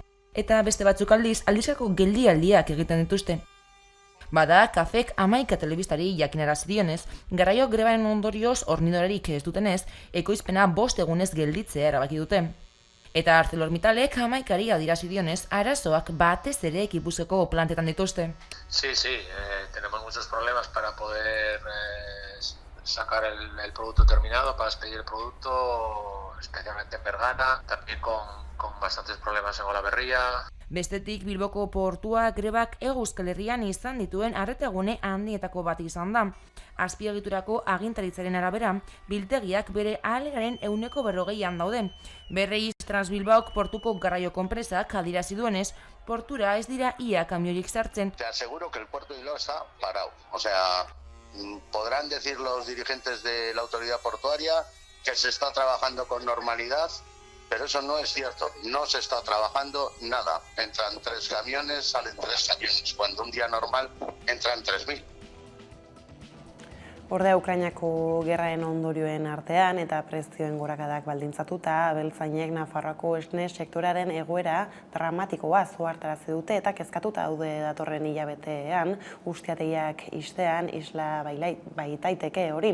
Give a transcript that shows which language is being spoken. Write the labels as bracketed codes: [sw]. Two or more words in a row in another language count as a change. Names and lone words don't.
[eu] Eta beste batzuk aldizkako geldialdiak egiten dituzte. Bada, Kafek 11 telebistari jakinarazi dionez, garraio grebaren ondorioz hornidorarik ez dutenez, ekoizpena 5 egunez gelditzea erabaki dute. Eta ArcelorMittalek 11 adierazi dionez, arazoak batez ere Gipuzkoako plantetan dituzte. [es] Sí, tenemos muchos problemas para poder sacar el producto terminado, para expedir el producto, especialmente en Bergana, también con bastantes problemas en Olaberria. [eu] Bestetik, Bilboko portua grebak Hego Euskal Herrian izan dituen arretagune handietako bat izan da. Azpiegiturako agintaritzaren arabera, biltegiak bere ahalegaren 40%an daude. Berriz, Transbilbaok portuko garraio konpresak adierazi duenez, portura ez dira ia kamiorik sartzen. [es] Te aseguro que el puerto de Bilbao está parado. O sea, podrán decir los dirigentes de la autoridad portuaria que se está trabajando con normalidad, pero eso no es cierto, no se está trabajando nada. Entran 3 camiones, salen 3 camiones, cuando un día normal entran 3.000. [eu] Ordea Ukrainako gerraen ondorioen artean eta prezioen gorakadak baldintzatuta, abeltzainek Nafarroako esne sektorearen egoera dramatikoa ohartarazi dute eta kezkatuta daude datorren hilabetean, ustiategiak ixtean isla baitaiteke hori.